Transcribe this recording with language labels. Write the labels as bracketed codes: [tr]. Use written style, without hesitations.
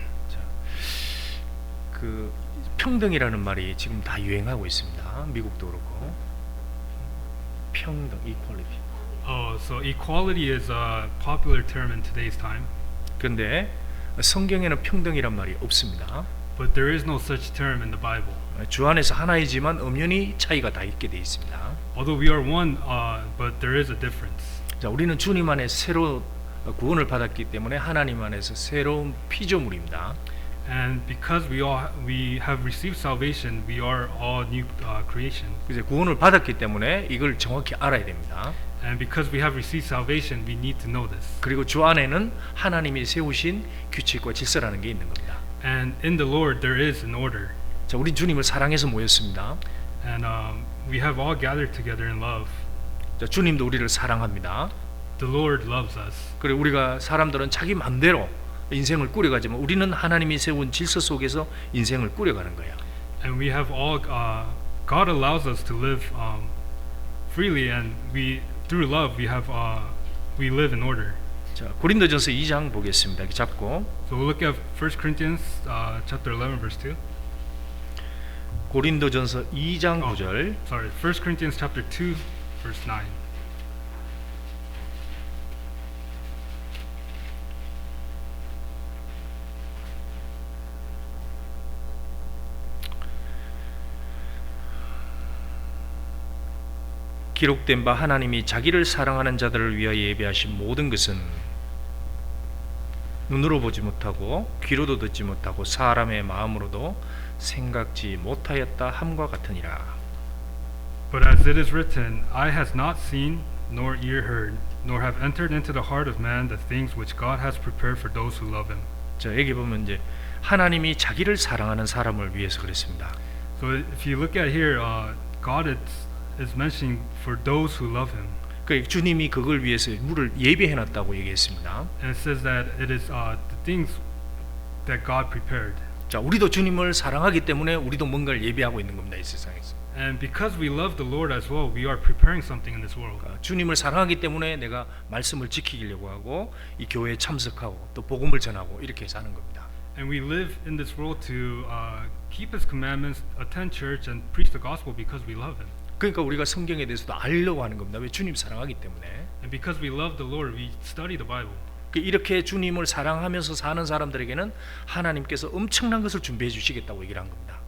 [ko] 자, 그 평등이라는 말이 지금 다 유행하고 있습니다. 미국도 그렇고 평등, equality. [en] So equality is a popular term in today's time, [ko] 그런데 성경에는 평등이란 말이 없습니다. [en] but there is no such term in the Bible. [ko] 주 안에서 하나이지만 엄연히 차이가 다 있게 돼 있습니다. [en] Although we are one, but there is a difference. [ko] 자, 우리는 주님 안에 새로 구원을 받았기 때문에 하나님 안에서 새로운 피조물입니다. [en] And because we have received salvation, we are all new creation. [ko] 이제 구원을 받았기 때문에 이걸 정확히 알아야 됩니다. [en] And because we have received salvation, we need to know this. [ko] 그리고 주 안에는 하나님이 세우신 규칙과 질서라는 게 있는 겁니다. [en] And in the Lord there is an order. [ko] 자, 우리 주님을 사랑해서 모였습니다. [en] And we have all gathered together in love. [ko] 자, 주님도 우리를 사랑합니다. [en] The Lord loves us. [ko] 그리고 우리가 사람들은 자기 마음대로 인생을 꾸려가지만 우리는 하나님이 세운 질서 속에서 인생을 꾸려가는 거야. [en] And we have all God allows us to live freely, and we through love we live in order. [ko] 자, 고린도전서 2장 보겠습니다. 이렇게 잡고 [en] So we'll look at 1 Corinthians chapter 11 verse 2. [ko] 고린도전서 2장 9절. [en] Sorry, 1 Corinthians chapter 2 verse 9. [ko] 기록된 바 하나님이 자기를 사랑하는 자들을 위하여 예비하신 모든 것은 눈으로 보지 못하고 귀로도 듣지 못하고 사람의 마음으로도 생각지 못하였다 함과 같으니라. [en] But as it is written, eye has not seen, nor ear heard, nor have entered into the heart of man the things which God has prepared for those who love Him. [ko] 자, 여기 보면 이제 하나님이 자기를 사랑하는 사람을 위해서 그랬습니다. [en] So if you look at here, God is mentioning for those who love Him, [ko] 그 주님이 그걸 위해서 물을 예비해 놨다고 얘기했습니다. [en] and it says that it is the things that God prepared. [ko] 자, 우리도 주님을 사랑하기 때문에 우리도 뭔가를 예비하고 있는 겁니다, 이 세상에서. [en] And because we love the Lord as well, we are preparing something in this world. [ko] 주님을 사랑하기 때문에 내가 말씀을 지키려고 하고 이 교회에 참석하고 또 복음을 전하고 이렇게 사는 겁니다. [en] And we live in this world to keep His commandments, attend church, and preach the gospel because we love Him. [ko] 그러니까 우리가 성경에 대해서도 알려고 하는 겁니다. 왜? 주님 사랑하기 때문에. [en] And because we love the Lord, we study the Bible. [ko] 이렇게 주님을 사랑하면서 사는 사람들에게는 하나님께서 엄청난 것을 준비해 주시겠다고 얘기를 한 겁니다.